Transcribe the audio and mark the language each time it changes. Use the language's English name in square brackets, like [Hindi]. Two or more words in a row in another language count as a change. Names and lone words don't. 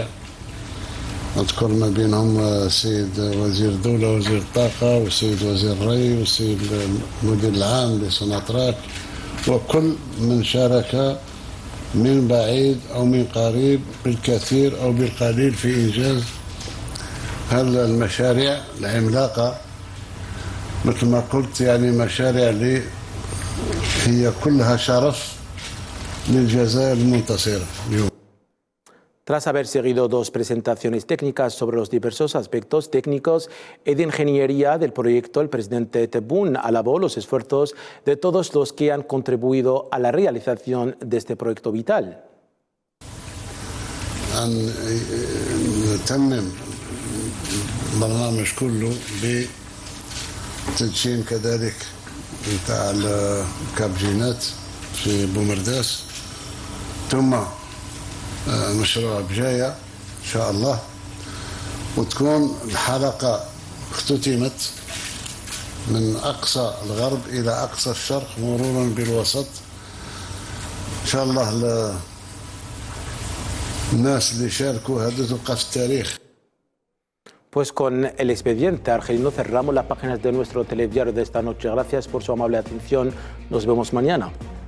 [Arabic] أذكر ما بينهم السيد وزير الدولة وزير الطاقة والسيد وزير الري والسيد المدير العام لسوناتراك وكل من شارك من بعيد أو من قريب بالكثير أو بالقليل في إنجاز هذه المشاريع العملاقة. مثل ما قلت يعني مشاريع اللي هي كلها شرف للجزائر المنتصرة اليوم. [Spanish] Tras haber seguido dos presentaciones técnicas sobre los diversos aspectos técnicos y de ingeniería del proyecto, el presidente Tebboune alabó los esfuerzos de todos los que han contribuido a la realización de este proyecto vital. [Arabic] نتمم البرنامج كله بتدشين كذلك نتاع الكابجينات في بومرداس ثم مشروع بجاية إن شاء الله وتكون الحلقة اختتمت من أقصى الغرب إلى أقصى الشرق مرورا بالوسط. إن شاء الله الناس اللي شاركوا هذا تبقى في التاريخ. [Spanish] Pues con el expediente argelino cerramos las páginas de nuestro telediario de esta noche. Gracias por su amable atención. Nos vemos mañana.